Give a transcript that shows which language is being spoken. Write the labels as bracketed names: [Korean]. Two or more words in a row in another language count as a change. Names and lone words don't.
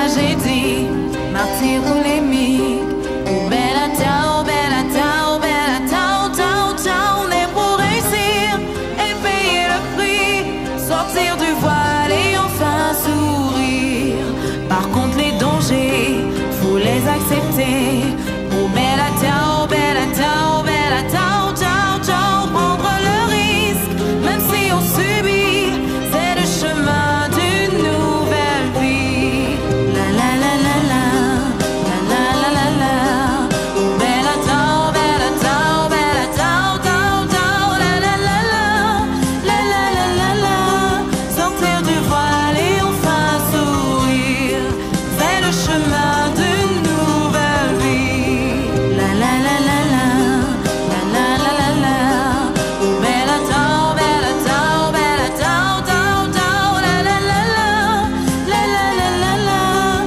[French] tragédie, martyr ou l'émile. [Italian] Oh bella tao, bella tao, bella tao, tao, tao. [French] On est pour réussir et payer le prix, sortir du voile et enfin sourire. Par contre les dangers, faut les accepter. [Italian] Oh bella tao, bella tao, bella tao, tao, tao. [French] Prendre le risque, même si on subit, c'est le chemin d'une nouvelle vie. La la la la la, la la la la la. [Italian] Oh bella tao, bella tao, bella tao, tao, tao. La la la la, la la la la la. [French] Sortir du voile et enfin sourire, c'est le chemin d'une nouvelle vie. La la la la la, la la la la la. [Italian] Oh bella tao, bella tao, bella tao, tao, tao. La la la la, la la la la la.